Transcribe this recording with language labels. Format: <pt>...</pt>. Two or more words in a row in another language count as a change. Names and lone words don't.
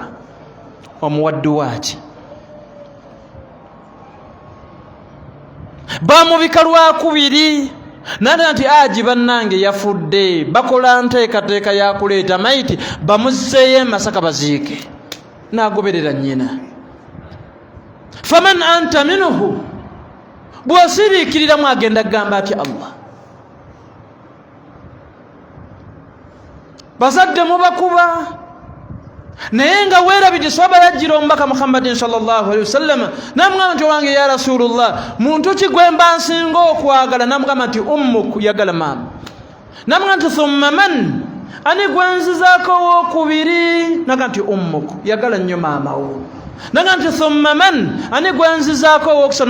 <lg>Omuwa dduwa ki? Bamubika lwakubiri nada nti Haji bannange yafudde, bakola nteekateeka yakuleeta mayiti bamuzzeeyo Masaka baziike. N'agoberera nnyina.</lg> <ar>فمن أنت منه,</ar> <lg>bw'osiriikiriramu agenda kugamba ati Allah. Bazadde mubakuba naye nga weerabidde swaba yajjira omubaka Muhammadin</lg> <ar>صلى الله عليه وسلم</ar> <lg>namugamba nti owange</lg> <ar>يا رسول الله,</ar> <lg>muntu ki gwe mba nsinga okwagala? Namugamba nti ummuk, yagala maama. Namugamba nti</lg> <ar>ثم من,</ar> <lg>ani gwe nzizaako owookubiri? Nagamba nti ummuk, yagala nnyo maama wo. Nagamba nti</lg> <ar>ثم من,</ar> <lg>ani gwe nzizaako owookusatu?</lg>